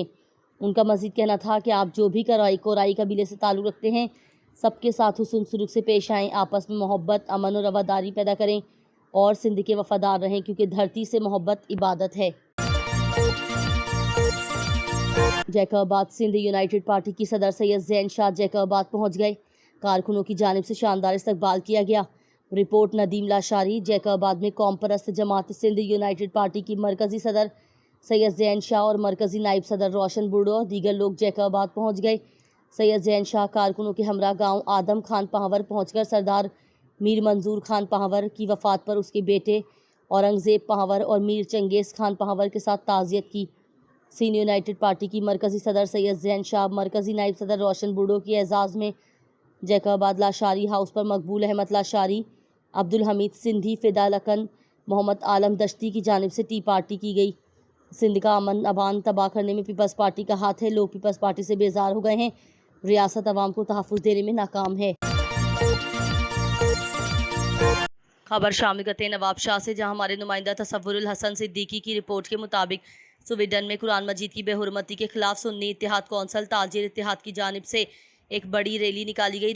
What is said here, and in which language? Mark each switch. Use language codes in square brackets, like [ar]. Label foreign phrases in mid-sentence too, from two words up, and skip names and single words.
[ur] ان کا مزید کہنا تھا کہ آپ جو بھی کورائی قبیلے سے تعلق رکھتے ہیں، سب کے ساتھ حسن سلوک سے پیش آئیں، آپس میں محبت، امن اور رواداری پیدا کریں اور سندھ کے وفادار رہیں، کیونکہ دھرتی سے محبت عبادت ہے. جیکب آباد سندھ یونائیٹڈ پارٹی کی صدر سید زین شاہ جیکب آباد پہنچ گئے. کارکنوں کی جانب سے شاندار استقبال کیا گیا. رپورٹ ندیم لاشاری۔ جیکب آباد میں قوم پرست جماعت سندھ یونائیٹڈ پارٹی کی مرکزی صدر سید زین شاہ اور مرکزی نائب صدر روشن بُرڈو اور دیگر لوگ جیکب آباد پہنچ گئے. سید زین شاہ کارکنوں کے ہمراہ گاؤں آدم خان پہاور پہنچ کر سردار میر منظور خان پہاور کی وفات پر اس کے بیٹے اورنگزیب پہاور اور میر چنگیز خان پہاور کے ساتھ تعزیت کی. سندھ یونائیٹڈ پارٹی کی مرکزی صدر سید زین شاہ، مرکزی نائب صدر روشن بُرڈو کے اعزاز میں جیکب آباد لاشاری ہاؤس پر مقبول احمد لاشاری، عبدالحمید سندھی، فدا لکن، محمد عالم دشتی کی جانب سے [en] tea party [ur] کی گئی. سندھ کا امن امان تباہ کرنے میں پیپلز پارٹی کا ہاتھ ہے. لوگ پیپلز پارٹی سے بیزار ہو گئے ہیں۔ ریاست عوام کو تحفظ دینے میں ناکام ہے. خبر شامل کرتے ہیں نوابشاہ سے، جہاں ہمارے نمائندہ تصور الحسن صدیقی کی رپورٹ کے مطابق سویڈن میں قرآن مجید کی بے حرمتی کے خلاف سنی اتحاد کونسل تاجر اتحاد کی جانب سے ایک بڑی ریلی نکالی گئی.